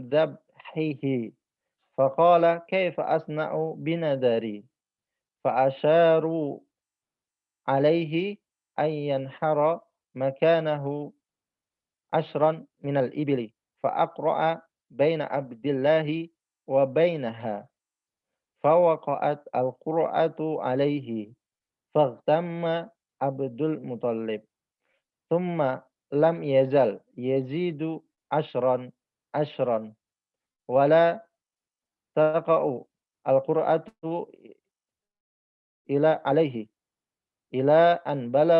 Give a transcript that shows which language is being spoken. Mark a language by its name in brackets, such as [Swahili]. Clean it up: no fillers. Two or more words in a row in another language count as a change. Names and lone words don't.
[Arabic] ذبحه فقال كيف أصنع بنذري فأشاروا عليه أن ينحر مكانه عشرا من الإبل فأقرع بين عبد الله وبينها فوقعت القرعة عليه فاغتم عبد المطلب ثم لم يزل يزيد عشرا ولا تقع القرعة إلا عليه إلى أن